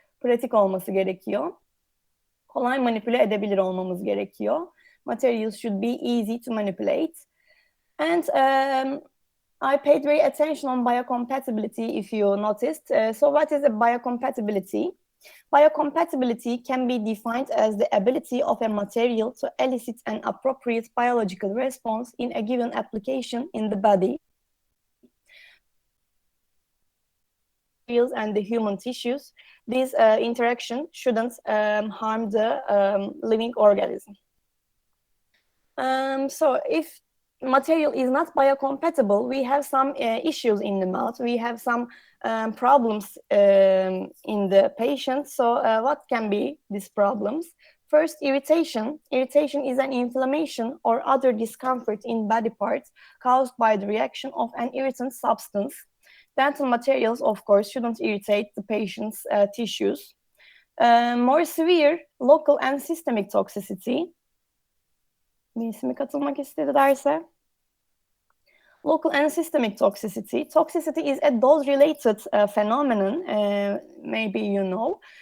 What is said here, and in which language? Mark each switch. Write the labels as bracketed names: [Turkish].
[Turkish] Pratik olması gerekiyor. Kolay manipüle edebilir olmamız gerekiyor. [English] Materials should be easy to manipulate. And I paid very attention on biocompatibility, if you noticed. So what is a biocompatibility? Biocompatibility can be defined as the ability of a material to elicit an appropriate biological response in a given application in the body. And the human tissues, this interaction shouldn't harm the living organism. So if material is not biocompatible, we have some issues in the mouth, we have some problems in the patient. So what can be these problems? First, irritation. Irritation is an inflammation or other discomfort in body parts caused by the reaction of an irritant substance. Dental materials, of course, shouldn't irritate the patient's tissues. More severe local and systemic toxicity. [Turkish] Birisi mi katılmak istedi derse? [English] Local and systemic toxicity. Toxicity is a dose-related phenomenon, maybe you know.